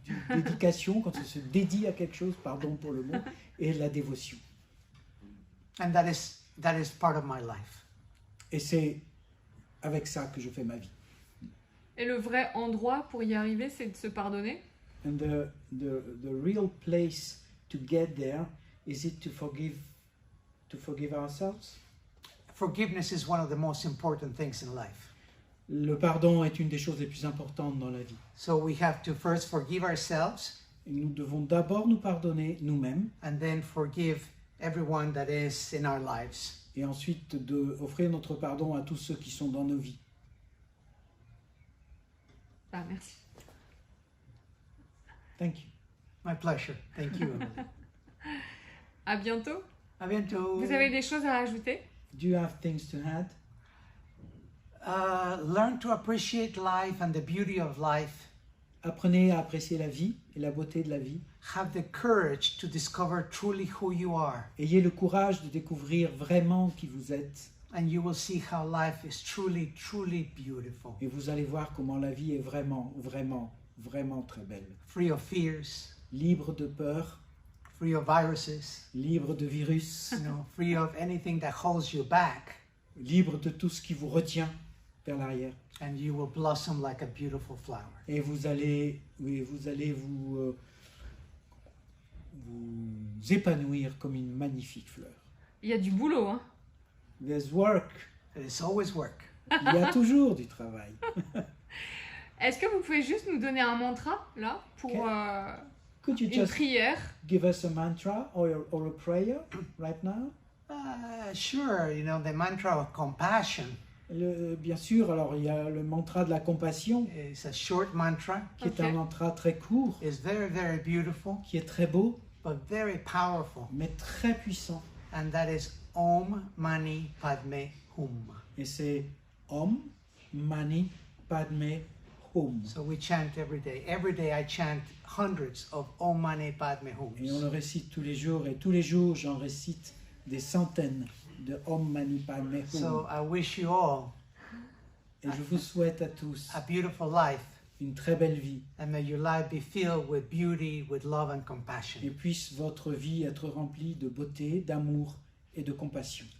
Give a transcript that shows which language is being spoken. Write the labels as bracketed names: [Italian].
[French] dédication quand on se dédie à quelque chose, pardon pour le mot, et la dévotion. [English] And that is part of my life. [French] Et c'est avec ça que je fais ma vie. Et le vrai endroit pour y arriver, c'est de se pardonner. [English] And the real place to get there is it to forgive ourselves. Forgiveness is one of the most important things in life. [French] Le pardon est une des choses les plus importantes dans la vie. [English] So we have to first forgive ourselves [French] Et nous devons d'abord nous pardonner nous-mêmes [English] and then forgive everyone that is in our lives. [French] Et ensuite d'offrir notre pardon à tous ceux qui sont dans nos vies. Ah, merci. [English] Thank you. My pleasure. Thank you, Emily. [French] À bientôt. À bientôt. Vous avez des choses à rajouter? [English] Do you have things to add? Learn to appreciate life and the beauty of life. [French] Apprenez à apprécier la vie et la beauté de la vie. [English] Have the courage to discover truly who you are. [French] Ayez le courage de découvrir vraiment qui vous êtes. [English] And you will see how life is truly, truly beautiful. [French] Et vous allez voir comment la vie est vraiment, vraiment, vraiment très belle. [English] Free of fears, [French] Libre de peur, [English] free of viruses, [French] libre de virus, [English] free of anything that holds you back. [French] libre de tout ce qui vous retient vers l'arrière. [English] And you will blossom like a beautiful flower. [French] Et vous allez vous épanouir comme une magnifique fleur. Il y a du boulot, hein? [English] There's work. There's always work. [French] Il y a toujours du travail. Est-ce que vous pouvez juste nous donner un mantra, là, pour [English] Could you [French] une [English] just [French] prière? [English] give us a mantra or a prayer right now? Sure, the mantra of compassion [French] Bien sûr, alors il y a le mantra de la compassion, [English] is a short mantra. [French] qui est [English] Ok. [French] un mantra très court, [English] It's very, very beautiful, [French] qui est très beau, [English] but very powerful. [French] mais très puissant. [English] And that is Om Mani Padme Hum. [French] Et c'est Om Mani Padme Hum. [English] So we chant every day. Every day I chant hundreds of Om Mani Padme [French] Et on [English] Hums. [French] le récite tous les jours, et tous les jours j'en récite des centaines de Om Mani Padme Hum. [English] So I wish you all [French] Et je vous souhaite à tous [English] a beautiful life, [French] une très belle vie, [English] and may your life be filled with beauty, with love and compassion. [French] et puisse votre vie être remplie de beauté, d'amour et de compassion.